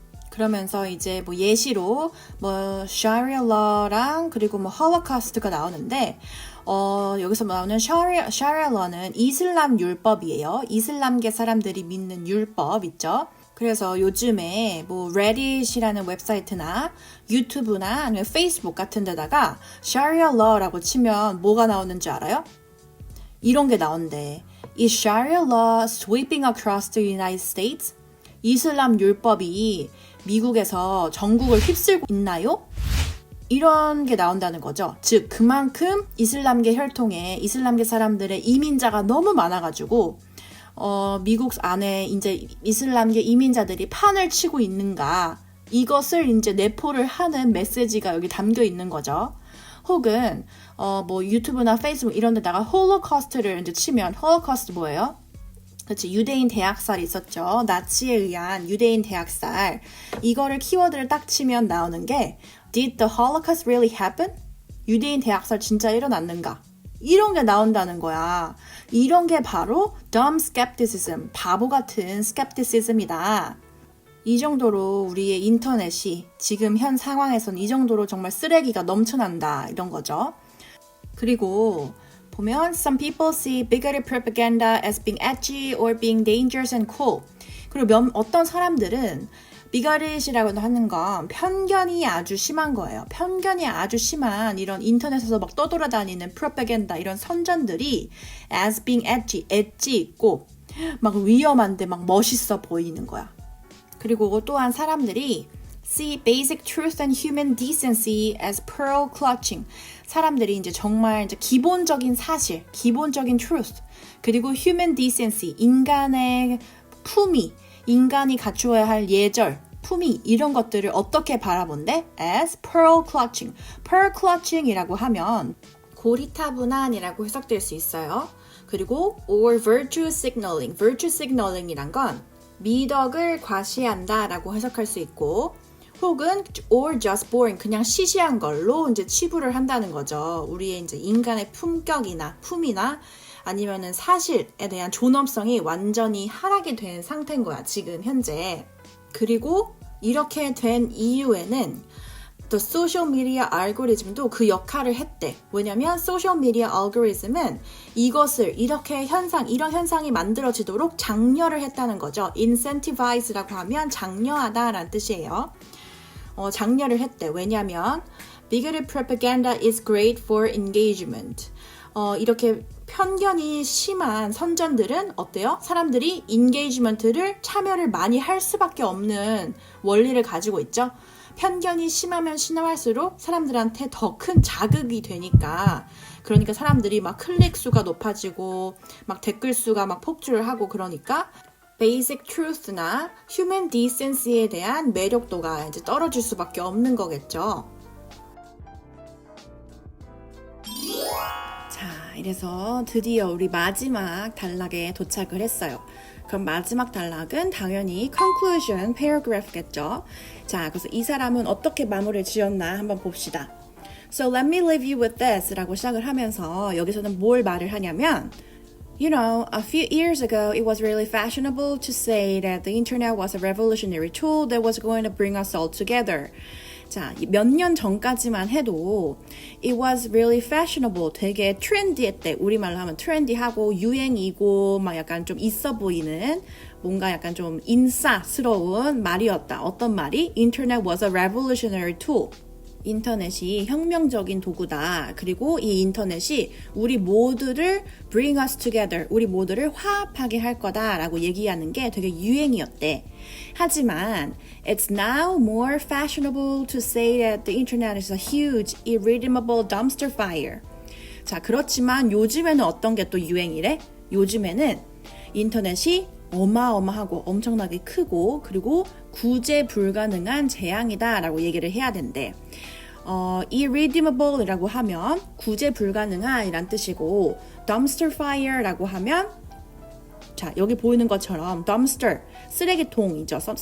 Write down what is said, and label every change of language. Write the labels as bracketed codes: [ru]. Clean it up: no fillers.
[ko] 그러면서 이제 뭐 예시로 뭐 sharia law랑 그리고 뭐 홀로코스트가 나오는데 여기서 나오는 sharia law는 이슬람 율법이에요. 이슬람계 사람들이 믿는 율법 있죠. 그래서 요즘에 뭐 reddit이라는 웹사이트나 유튜브나 아니면 페이스북 같은 데다가 sharia law라고 치면 뭐가 나오는 줄 알아요? 이런 게 나온대. [en] Is sharia law sweeping across the United States? [ko] 이슬람 율법이 미국에서 전국을 휩쓸고 있나요? 이런 게 나온다는 거죠. 즉 그만큼 이슬람계 혈통에 이슬람계 사람들의 이민자가 너무 많아가지고 미국 안에 이제 이슬람계 이민자들이 판을 치고 있는가, 이것을 이제 내포를 하는 메시지가 여기 담겨 있는 거죠. 혹은 뭐 유튜브나 페이스북 이런 데다가 홀로코스트를 이제 치면, 홀로코스트 뭐예요? 그치, 유대인 대학살이 있었죠. 나치에 의한 유대인 대학살. 이거를 키워드를 딱 치면 나오는 게 [en] Did the Holocaust really happen? [ko] 유대인 대학살 진짜 일어났는가? 이런 게 나온다는 거야. 이런 게 바로 dumb skepticism, 바보 같은 skepticism이다. 이 정도로 우리의 인터넷이 지금 현 상황에서는 이 정도로 정말 쓰레기가 넘쳐난다, 이런 거죠. 그리고 보면 [en] some people see bigoted propaganda as being edgy or being dangerous and cool. [ko] 그리고 어떤 사람들은 비거릿이라고 하는 건 편견이 아주 심한 거예요. 편견이 아주 심한 이런 인터넷에서 막 떠돌아다니는 프로파간다, 이런 선전들이 [en] as being edgy, [ko] 엣지 있고 막 위험한데 막 멋있어 보이는 거야. 그리고 또한 사람들이 [en] see basic truth and human decency as pearl clutching. [ko] 사람들이 이제 정말 이제 기본적인 사실, 기본적인 truth, 그리고 human decency, 인간의 품위, 인간이 갖추어야 할 예절, 품위, 이런 것들을 어떻게 바라본대? [en] as pearl clutching. [ko] pearl clutching이라고 하면 고리타분한이라고 해석될 수 있어요. 그리고 [en] or virtue signaling. [ko] virtue signaling이란 건 미덕을 과시한다 라고 해석할 수 있고, 혹은 [en] or just boring, [ko] 그냥 시시한 걸로 이제 치부를 한다는 거죠. 우리의 이제 인간의 품격이나 품이나 아니면은 사실에 대한 존엄성이 완전히 하락이 된 상태인 거야, 지금 현재. 그리고 이렇게 된 이유에는 또 소셜 미디어 알고리즘도 그 역할을 했대. 왜냐면 소셜 미디어 알고리즘은 이것을 이렇게 이런 현상이 만들어지도록 장려를 했다는 거죠. incentivize라고 하면 장려하다라는 뜻이에요. 장려를 했대. 왜냐면 [en] bigoted propaganda is great for engagement. [ko] 이렇게 편견이 심한 선전들은 어때요? 사람들이 engagement를 참여를 많이 할 수밖에 없는 원리를 가지고 있죠. 편견이 심하면 심할수록 사람들한테 더 큰 자극이 되니까, 그러니까 사람들이 막 클릭 수가 높아지고 막 댓글 수가 막 폭주를 하고, 그러니까 basic truth나 human decency에 대한 매력도가 이제 떨어질 수밖에 없는 거겠죠. 자, 이래서 드디어 우리 마지막 단락에 도착을 했어요. 그럼 마지막 단락은 당연히 conclusion paragraph겠죠. 자, 그래서 이 사람은 어떻게 마무리를 지었나 한번 봅시다. [en] So let me leave you with this [ko] 라고 시작을 하면서 여기서는 뭘 말을 하냐면, [en] You know, a few years ago, it was really fashionable to say that the internet was a revolutionary tool that was going to bring us all together. [ko] 자, 몇 년 전까지만 해도 [en] it was really fashionable, [ko] 되게 트렌디했대. 우리말로 하면 트렌디하고 유행이고 막 약간 좀 있어 보이는, 뭔가 약간 좀 인싸스러운 말이었다. 어떤 말이? [en] Internet was a revolutionary tool. [ko] 인터넷이 혁명적인 도구다. 그리고 이 인터넷이 우리 모두를 [en] bring us together, [ko] 우리 모두를 화합하게 할 거다 라고 얘기하는 게 되게 유행이었대. 하지만 [en] it's now more fashionable to say that the internet is a huge, irredeemable dumpster fire. [ko] 자, 그렇지만 요즘에는 어떤 게 또 유행이래? 요즘에는 인터넷이 어마어마하고 엄청나게 크고 그리고 구제 불가능한 재앙이다 라고 얘기를 해야 된대. irredeemable이라고 하면 구제 불가능한 이란 뜻이고, dumpster fire라고 하면, 자, 여기 보이는 것처럼 dumpster, 쓰레기통이죠.